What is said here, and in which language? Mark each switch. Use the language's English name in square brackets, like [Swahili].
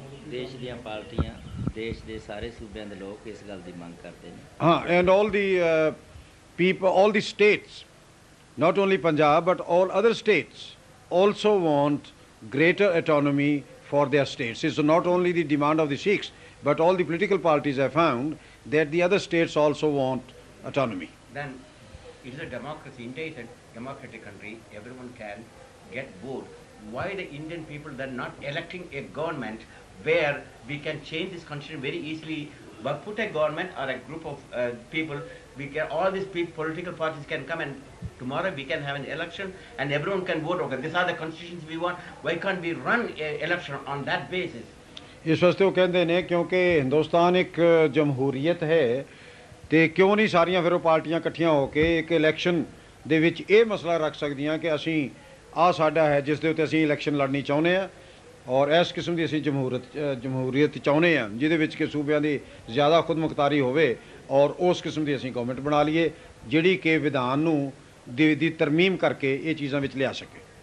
[Punjabi] ਦੇਸ਼ ਦੀਆਂ ਪਾਰਟੀਆਂ ਦੇਸ਼ ਦੇ ਸਾਰੇ ਸੂਬਿਆਂ ਦੇ ਲੋਕ ਇਸ ਗੱਲ ਦੀ ਮੰਗ ਕਰਦੇ ਨੇ [English] and all the people, all the states, not only Punjab but all other states also want greater autonomy for their states. It's not only the demand of the Sikhs but all the political parties have found that the other states also want autonomy. Then it is a democracy. India is a democratic country. Everyone can get vote. Why the Indian people then not electing a government where we can change this constitution very easily But put a government or a group of people, we can, all these political parties can come and tomorrow we can have an election and everyone can vote. Okay, these are the constitutions we want. Why can't we run an election on that basis? [Punjabi] ਇਸ ਵਾਸਤੇ ਉਹ ਕਹਿੰਦੇ ਨੇ ਕਿਉਂਕਿ ਹਿੰਦੁਸਤਾਨ ਇੱਕ ਜਮਹੂਰੀਅਤ ਹੈ ਤੇ ਕਿਉਂ ਨਹੀਂ ਸਾਰੀਆਂ ਫਿਰ ਉਹ ਪਾਰਟੀਆਂ ਇਕੱਠੀਆਂ ਹੋ ਕੇ ਇੱਕ ਇਲੈਕਸ਼ਨ ਦੇ ਵਿੱਚ ਇਹ ਮਸਲਾ ਰੱਖ ਸਕਦੀਆਂ ਕਿ ਅਸੀਂ ਆਹ ਸਾਡਾ ਹੈ ਜਿਸ ਦੇ ਉੱਤੇ ਅਸੀਂ ਇਲੈਕਸ਼ਨ ਲੜਨੀ ਚਾਹੁੰਦੇ ਹਾਂ ਔਰ ਇਸ ਕਿਸਮ ਦੀ ਅਸੀਂ ਜਮਹੂਰੀਅਤ ਚਾਹੁੰਦੇ ਹਾਂ ਜਿਹਦੇ ਵਿੱਚ ਕਿ ਸੂਬਿਆਂ ਦੀ ਜ਼ਿਆਦਾ ਖੁਦਮੁਖਤਾਰੀ ਹੋਵੇ ਔਰ ਉਸ ਕਿਸਮ ਦੀ ਅਸੀਂ ਗਵਰਨਮੈਂਟ ਬਣਾ ਲਈਏ ਜਿਹੜੀ ਕਿ ਵਿਧਾਨ ਨੂੰ ਦੀ ਤਰਮੀਮ ਕਰਕੇ ਇਹ ਚੀਜ਼ਾਂ ਵਿੱਚ ਲਿਆ ਸਕੇ।